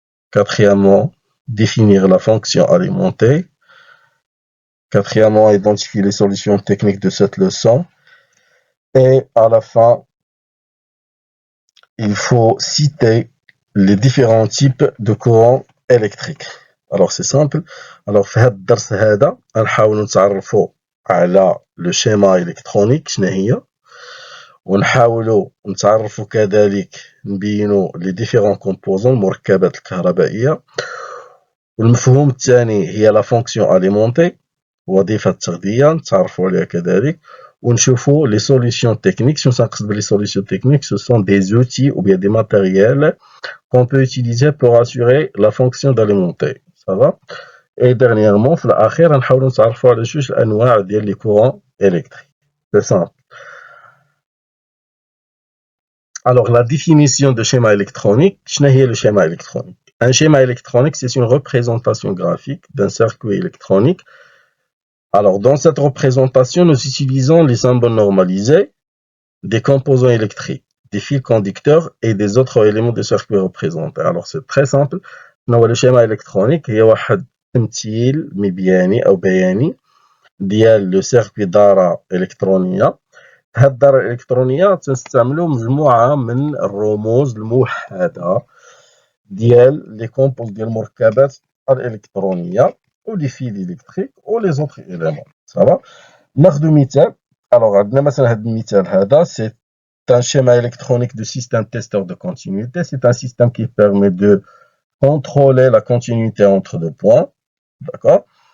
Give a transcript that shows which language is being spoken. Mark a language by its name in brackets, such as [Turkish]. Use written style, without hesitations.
[French] Quatrièmement, définir la fonction alimenter. Quatrièmement, identifier les solutions techniques de cette leçon. Et à la fin, il faut citer les différents types de courants électriques. Alors c'est simple. Alors [Arabic] في هذا الدرس هذا نحاول نتعرفوا على لو شيما إلكترونيك شنو هي، ونحاولوا نتعرفوا كذلك نبينوا لي ديفيرون كومبوزون المركبات الكهربائية. والمفهوم الثاني هي لا فونكسيون أليمونتي، وظيفة التغذية نتعرفوا عليها كذلك. ونشوفوا [French] les solutions techniques. [Arabic] شنو تنقصد بلي [French] solutions techniques? Ce sont des outils ou bien des matériels qu'on peut utiliser pour assurer la fonction d'alimenter. Ça va? Et dernièrement, [Arabic] في الأخير نحاولوا نتعرفوا على جوج الأنواع ديال [French] les courants électriques. C'est simple. Alors, la définition de schéma électronique, [Arabic] شنو هي [French] le schéma électronique? Un schéma électronique, c'est une représentation graphique d'un circuit électronique. Alors, dans cette représentation, nous utilisons les symboles normalisés des composants électriques, des fils conducteurs et des autres éléments de circuit représentés. Alors, c'est très simple. Le schéma électronique [Arabic] هي واحد تمثيل مبياني أو بياني ديال لو سيركوي دارة إلكترونية. هاد الدارة الإلكترونية تنستعملو مجموعة من الرموز الموحدة ديال لي كومبوز ديال المركبات الإلكترونية و لي فيل إلكتريك و لي زوطخ إيليمون. صافا ناخدو مثال. [French] Alors, [Arabic] عندنا مثلا هاد المثال هذا [French] c'est un schéma électronique de système testeur de continuité. C'est un système qui permet de contrôler la continuité entre deux points. D'accord?